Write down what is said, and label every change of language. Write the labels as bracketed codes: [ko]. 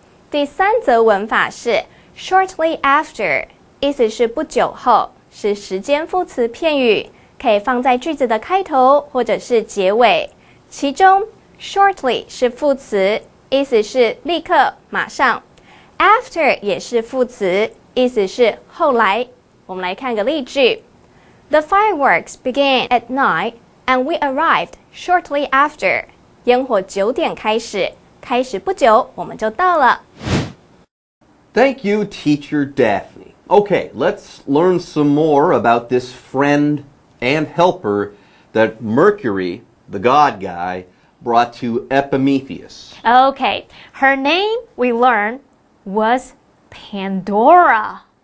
[zh] 第三则文法是 shortly after， 意思是不久后，是时间副词片语，可以放在句子的开头或者是结尾。其中 shortly 是副词，意思是立刻、马上。 After 也是副词，意思是后来。我们来看个例句 [en] ：The fireworks began at 9 and we arrived shortly after。 [zh] 烟火9点开始，开始不久我们就到了。 [en] Thank you, Teacher Daphne. Okay, let's learn some more about this friend and helper that Mercury, the god guy, brought to Epimetheus. Okay, her name, we learned, was Pandora.